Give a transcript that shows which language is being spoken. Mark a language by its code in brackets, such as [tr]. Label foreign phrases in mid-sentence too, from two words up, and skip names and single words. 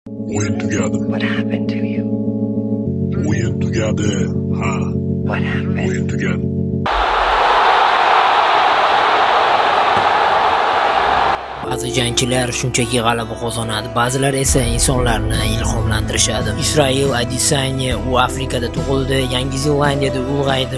[uz] O'yin tugadi. [en] What happened to you? [uz] O'yin tugadi. Ha, [en] What happened? [uz] o'yin tugadi. Ba'zi jangchilar shunchaki g'alaba qozonadi, ba'zilar esa insonlarni ilhomlantirishadi. Israel Adesanya u Afrikada tug'ildi, Yangi Zelandiyada ulg'aydi.